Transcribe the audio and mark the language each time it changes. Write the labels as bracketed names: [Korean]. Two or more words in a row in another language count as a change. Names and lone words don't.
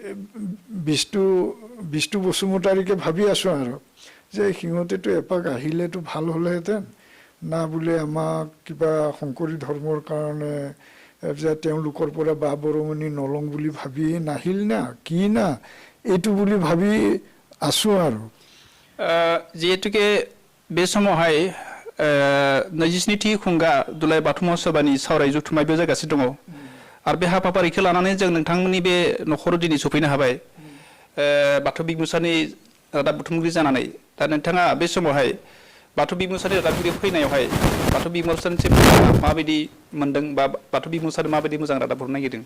[Assamese] বিষ্ণু বসুমতাৰীকে ভাবি আছোঁ আৰু যে সিহঁতেতো এপাক আহিলেতো ভাল হ'লেহেঁতেন না বোলে আমাক কিবা শংকৰী ধৰ্মৰ কাৰণে যে তেওঁলোকৰ পৰা বা বৰঙনি নলং বুলি ভাবি নাহিল না কি না এইটো বুলি ভাবি আছোঁ আৰু [Bodo] যেহেতুকে बे समावहाय 27थि खुंगा दुलाय बाथौ महोत्सबनि सावराय जथुम्माय बे जागासिनो दङ आरो बे हाबाफारिखौ लानानै जों नोंथांमोननि बे नखराव दिनै सफैनो हाबाय बाथौ बिमुसानि रादाब बुथुमगिरि जानानै दा नोंथाङा बे समावहाय बाथौ बिमुसानि रादाबगिरि फैनायावहाय बाथौ बिमुसानिसिम माबायदि मोनदों बा बाथौ बिमुसानि माबायदि मोजां रादाब हरनो नागिरदों